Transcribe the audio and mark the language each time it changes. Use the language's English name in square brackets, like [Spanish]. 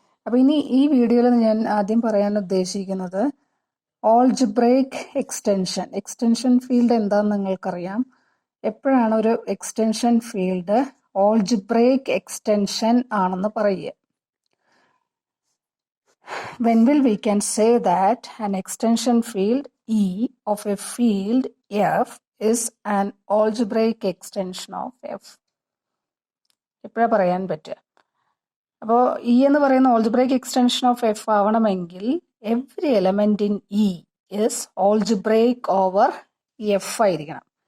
[Malayalam] അപ്പോൾ ഇനി ഈ വീഡിയോയിൽ ഞാൻ ആദ്യം പറയാൻ ഉദ്ദേശിക്കുന്നത് ഓൾജിബ്രേക്ക് എക്സ്റ്റൻഷൻ ഫീൽഡ് എന്താണെന്ന് നിങ്ങൾക്കറിയാം. എപ്പോഴാണ് ഒരു എക്സ്റ്റൻഷൻ ഫീൽഡ് ഓൾജിബ്രേക്ക് എക്സ്റ്റൻഷൻ ആണെന്ന് പറയുക? [English] When will we can say that an extension field E of a field F is an algebraic extension of F? [Malayalam] എപ്പോഴാണ് പറയാൻ പറ്റുക? അപ്പോൾ ഇ എന്ന് പറയുന്ന ഓൾജിബ്രൈക്ക് എക്സ്റ്റൻഷൻ ഓഫ് എഫ് ആവണമെങ്കിൽ [English] every element in E is algebraic over F [Malayalam] ആയിരിക്കണം.